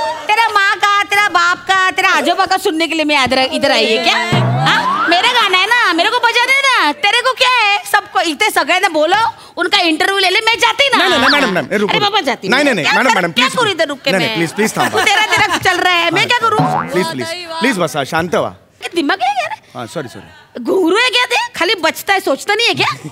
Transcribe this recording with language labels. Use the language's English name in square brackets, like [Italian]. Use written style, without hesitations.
[Hindi] तेरा माँ का, तेरा बाप का, तेरा आजोबा का सुनने के लिए मैं इधर आई है क्या? मेरा गाना है ना, मेरे को बजा दे ना. तेरे को क्या है? सबको इतने सगळ्यांना बोलो, उनका इंटरव्यू ले ले. मैं जाती ना. मैडम अरे बाबा जाती. नहीं मैडम क्या करूँ इधर रुक के मैं? [Marathi] प्लीज थांबा. [Hindi] तेरा चल रहा है, मैं क्या करूँ? [Marathi] प्लीज बसा, शांत व्हा. [Hindi] दिमाग है क्या? [English] Sorry. [Hindi] घुंगरू है क्या? ते खाली बचता है, सोचता नहीं है क्या?